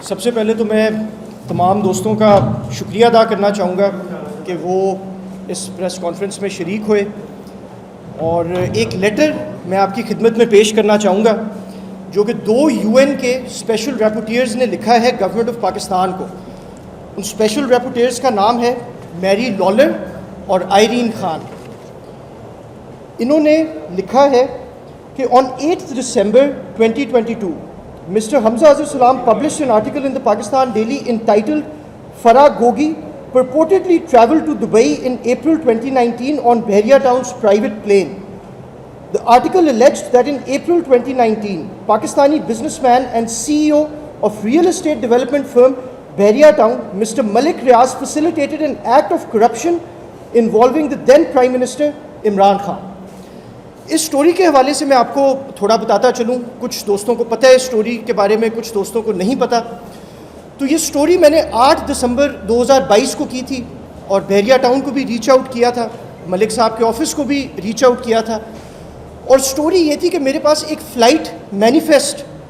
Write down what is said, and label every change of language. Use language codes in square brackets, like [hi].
[ur] سب سے پہلے تو میں تمام دوستوں کا شکریہ ادا کرنا چاہوں گا کہ وہ اس پریس کانفرنس میں شریک ہوئے، اور ایک لیٹر میں آپ کی خدمت میں پیش کرنا چاہوں گا جو کہ 2 UN کے اسپیشل ریپورٹیئرز نے لکھا ہے گورنمنٹ آف پاکستان کو۔ ان اسپیشل ریپورٹیئرز کا نام ہے میری لالر اور آئرین خان۔ انہوں نے لکھا ہے کہ [en] on 8th December 2022 Mr. Hamza Azhar Salam published an article in the Pakistan Daily entitled Farah Gogi purportedly traveled to Dubai in April 2019 on Bahria Town's private plane. The article alleged that in April 2019, Pakistani businessman and CEO of real estate development firm Bahria Town, Mr. Malik Riaz, facilitated an act of corruption involving the then Prime Minister Imran Khan. [ur] اس story کے حوالے سے میں آپ کو تھوڑا بتاتا چلوں، کچھ دوستوں کو پتہ ہے اس سٹوری کے بارے میں، کچھ دوستوں کو نہیں پتہ۔ تو یہ سٹوری میں نے 8 دسمبر 2022 کو کی تھی، اور بحریہ ٹاؤن کو بھی ریچ آؤٹ کیا تھا، ملک صاحب کے آفس کو بھی ریچ آؤٹ کیا تھا، اور سٹوری یہ تھی کہ میرے پاس ایک فلائٹ مینیفیسٹ